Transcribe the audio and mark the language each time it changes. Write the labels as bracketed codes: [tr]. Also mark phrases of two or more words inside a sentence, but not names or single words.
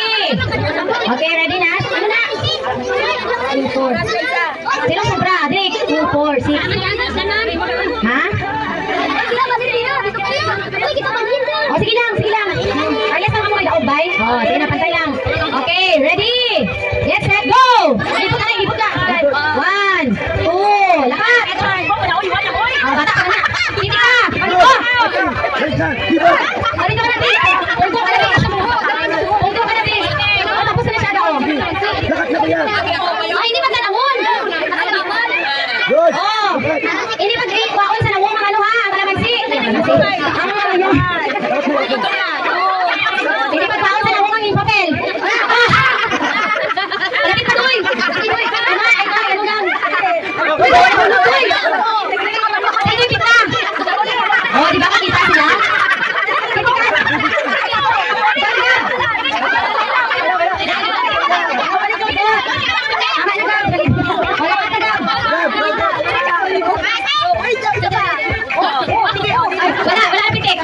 [hil] Okay, ready na? Ano na? 2, 4. Sino sobra? Adrik, 2, 4, 6. Ha? Oh, sige lang, sige lang. Ayos lang mo kayo daog, bay. Oh, sige na, pantay lang. [en] Okay, ready? Let's set go! [hil] Ibot na, ibot na. 1, 2, lakat! Oh, bata ka na. Hindi ka! Ano ko? Wait na, dito. Marito ka na, Bi! Ulgo ka na, Bi! Ulgo ka na, Bi! Oh, tapos na siya daw. Lakat na ba yan? Ay, hindi ba ganahon? [en] Good. Oh! [hil] Hindi ba baon sa nawong mga ano ha? Ang kalamansi! Ah, yun. Hindi ba baon sa nawong ang papel? Lapit pa, Doy! Doy! Ano, ano lang? Uy, Doy! Doy! Ay, Doy, kita! Oh, di ba makita sila? Wala pitik.